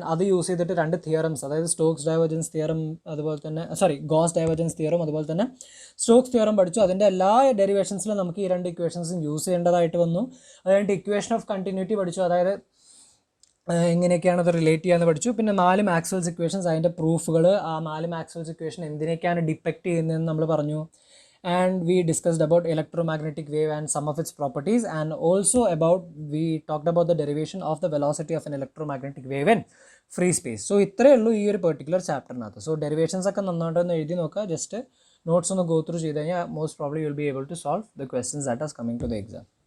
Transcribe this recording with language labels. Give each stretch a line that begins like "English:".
Malayalam: അത് യൂസ് ചെയ്തിട്ട് രണ്ട് തിയറംസ്, അതായത് സ്റ്റോക്സ് ഡൈവേർജൻസ് തിയറം അതുപോലെ തന്നെ ഗോസ് ഡൈവേർജൻസ് തിയറം അതുപോലെ തന്നെ സ്റ്റോക്സ് തിയറം പഠിച്ചു. അതിൻ്റെ എല്ലാ ഡെറിവേഷൻസിലും നമുക്ക് ഈ രണ്ട് ഇക്വേഷൻസും യൂസ് ചെയ്യേണ്ടതായിട്ട് വന്നു. അതുകഴിഞ്ഞിട്ട് ഇക്വേഷൻ ഓഫ് കണ്ടിന്യൂറ്റി പഠിച്ചു, അതായത് എങ്ങനെയൊക്കെയാണ് അത് റിലേറ്റ് ചെയ്യാന്ന് പഠിച്ചു. പിന്നെ 4 മാക്സ്വെൽസ് ഇക്വേഷൻസ്, അതിൻ്റെ പ്രൂഫുകൾ, ആ 4 മാക്സ്വെൽസ് ഇക്വേഷൻ എന്തിനൊക്കെയാണ് ഡിപ്പെക്റ്റ് ചെയ്യുന്നതെന്ന് നമ്മൾ പറഞ്ഞു.
English: And we discussed about electromagnetic wave and some of its properties, and also we talked about the derivation of the velocity of an electromagnetic wave in free space.
Malayalam: So ഇത്രയേ ഉള്ളൂ ഈ ഒരു particular ചാപ്റ്ററിനകത്ത്. So derivations ഒക്കെ നന്നായിട്ടൊന്ന് എഴുതി നോക്കുക, just notes ഒന്ന് go through ചെയ്ത് കഴിഞ്ഞാൽ
English: Most probably you will be able to solve the questions that as coming to the exam.